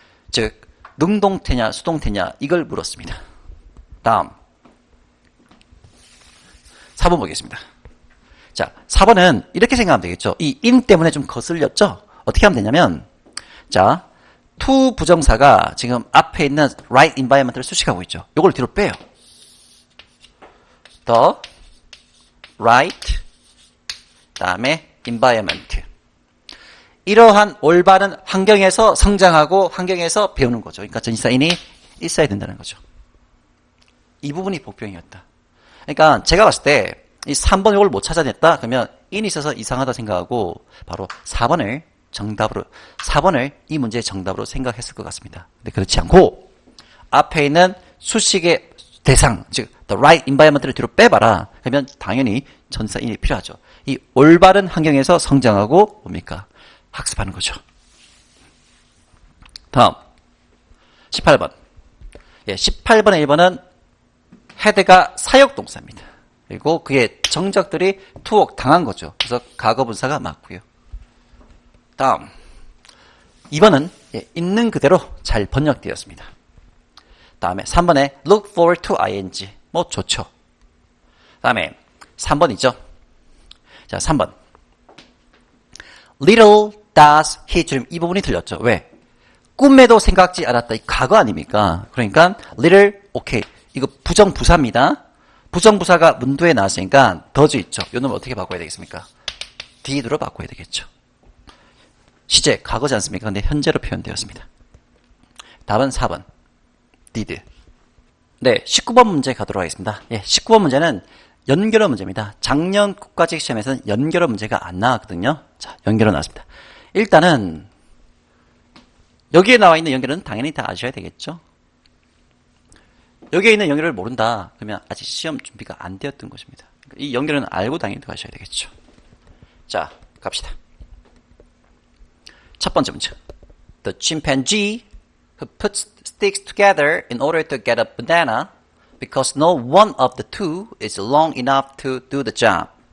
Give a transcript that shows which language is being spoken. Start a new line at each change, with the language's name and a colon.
Korean: 즉 능동태냐 수동태냐 이걸 물었습니다. 다음 4번 보겠습니다. 자, 4번은 이렇게 생각하면 되겠죠. 이 in 때문에 좀 거슬렸죠? 어떻게 하면 되냐면 자, to 부정사가 지금 앞에 있는 right environment를 수식하고 있죠. 요걸 뒤로 빼요.
English: the right
Korean: 다음에
English: environment.
Korean: 이러한 올바른 환경에서 성장하고 환경에서 배우는 거죠. 그러니까 전치사인이 있어야 된다는 거죠. 이 부분이 복병이었다. 그러니까 제가 봤을 때 이 3번 이걸 못 찾아냈다 그러면 in이 있어서 이상하다 생각하고 바로 4번을 정답으로 4번을 이 문제의 정답으로 생각했을 것 같습니다. 근데 그렇지 않고 앞에 있는 수식의 대상 즉 the right environment를 뒤로 빼봐라. 그러면 당연히 전치사인이 필요하죠. 이 올바른 환경에서 성장하고 뭡니까? 학습하는 거죠. 다음 18번 18번의 1번은 헤드가 사역동사입니다. 그리고 그의 정적들이 투옥당한 거죠. 그래서 과거분사가 맞고요. 다음 2번은 있는 그대로 잘 번역되었습니다. 다음에 3번에 look forward to ing 좋죠. 다음에 3번이죠. 자, 3번
English: little does he dream
Korean: 이 부분이 틀렸죠. 왜? 꿈에도 생각지 않았다. 이 과거 아닙니까? 그러니까 little 오케이 이거 부정부사입니다. 부정부사가 문두에 나왔으니까 더즈 있죠. 이 놈을 어떻게 바꿔야 되겠습니까? did로 바꿔야 되겠죠. 시제 과거지 않습니까? 근데 현재로 표현되었습니다. 답은 4번 did. 네, 19번 문제 가도록 하겠습니다. 19번 문제는 연결어 문제입니다. 작년 국가직 시험에서는 연결어 문제가 안 나왔거든요. 자, 연결어 나왔습니다. 일단은 여기에 나와 있는 연결은 당연히 다 아셔야 되겠죠. 여기에 있는 연결을 모른다. 그러면 아직 시험 준비가 안 되었던 것입니다. 이 연결은 알고 당연히 들어가셔야 되겠죠. 자, 갑시다. 첫 번째 문제.
English: The chimpanzee who puts sticks together in order to get a banana because no one of the two is long enough to do the job.